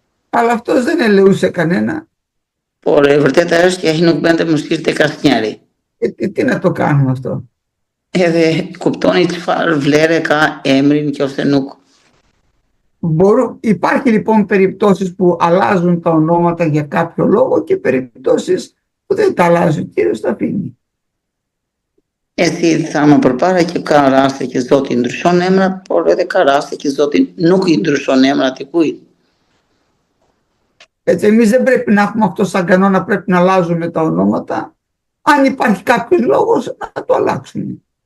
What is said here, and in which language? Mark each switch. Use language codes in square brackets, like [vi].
[el] Αλλά αυτός δεν ελεούσε κανένα. [sq] Por e vërteta është që ai nuk bënte mëshirë tek asnjëri. [el] Τι να το κάνουμε αυτό. [sq] Edhe kuptoni çfarë vlere ka emri nëse nuk [el] Υπάρχει λοιπόν περιπτώσεις που αλλάζουν τα ονόματα για κάποιο λόγο και περιπτώσεις που δεν τα αλλάζει ο Κύριος, τα αφήνει. [sq] E si thamë përpara që ka raste që Zoti ndryshon emrat, por edhe ka raste që Zoti nuk i ndryshon emrat i kujt. [el] Έτσι, εμείς δεν πρέπει να έχουμε αυτό σαν κανόνα, πρέπει να αλλάζουμε τα ονόματα. Αν υπάρχει κάποιος λόγος, να το αλλάξουμε.